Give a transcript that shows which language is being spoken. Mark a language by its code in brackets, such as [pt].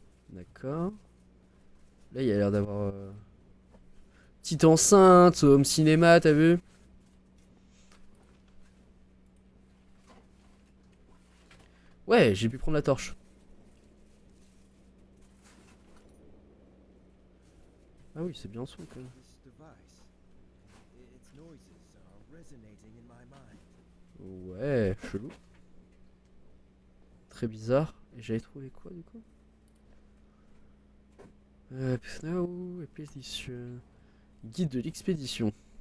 [fr] D'accord. Là, il y a l'air d'avoir... Petite enceinte, home cinéma, t'as vu? Ouais, j'ai pu prendre la torche. Ah oui, c'est bien son quand même. [en] This device, its noises are resonating in my mind. [fr] Ouais, chelou. Très bizarre. Et j'avais trouvé quoi du coup? Snow, expédition. Guide de l'expédition.